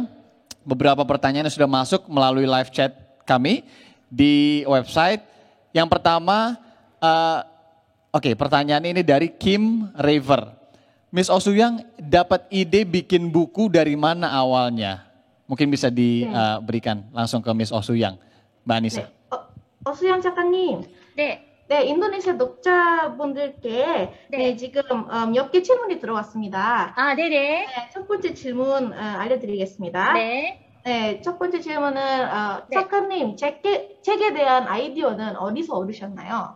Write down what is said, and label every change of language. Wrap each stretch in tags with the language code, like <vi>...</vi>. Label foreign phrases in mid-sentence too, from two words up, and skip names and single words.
<id>Beberapa pertanyaan yang sudah masuk melalui live chat kami di website. Yang pertama, pertanyaan ini dari Kim Raver. Miss Oh Soo-young dapat ide bikin buku dari mana awalnya? Mungkin bisa diberikan langsung ke Miss Oh Soo-young, Mbak Anissa.</id> <ko>Soo-young 작가님. 네. 네, 인도네시아 독자분들께 지금 몇 개 질문이 들어왔습니다. 네네. 네, 첫 번째 질문 알려드리겠습니다. 네. 네, 첫 번째 질문은 작가님, 책에 대한 아이디어는 어디서 얻으셨나요?</ko>